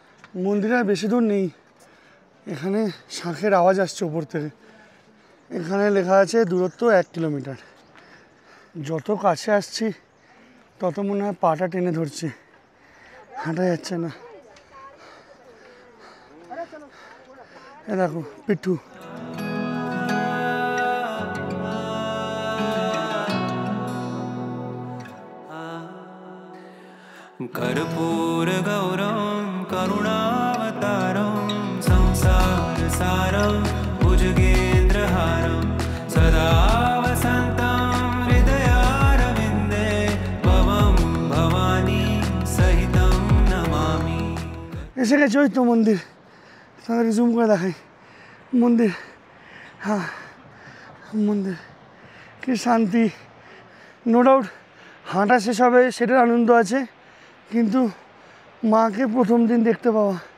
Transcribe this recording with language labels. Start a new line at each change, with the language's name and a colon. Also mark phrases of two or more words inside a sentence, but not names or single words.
Bangla: মন্দিরে আর বেশি দূর নেই, এখানে শাঁখের আওয়াজ আসছে উপর থেকে। এখানে লেখা আছে দূরত্ব 1 কিলোমিটার। যত কাছে আসছি তত মনে হয় পাটা টেনে ধরছে, হাঁটা যাচ্ছে না। এ দেখো পিঠু।
Sanskrit: कर्पूर गौरम करुणावतारम संसार सारम भुजगेन्द्रहारम सदा वसन्तं हृदयारविन्दे भवं भवानी सहितं नमामि।
Bangla: এসে গেছে ওই তো মন্দির, তাদেরকে জুম করে দেখাই। মন্দির, হ্যাঁ মন্দির, কি শান্তি।
English: no doubt
Bangla: হাঁটা শেষ হবে সেটার আনন্দ আছে, কিন্তু মাকে প্রথম দিন দেখতে পাওয়া।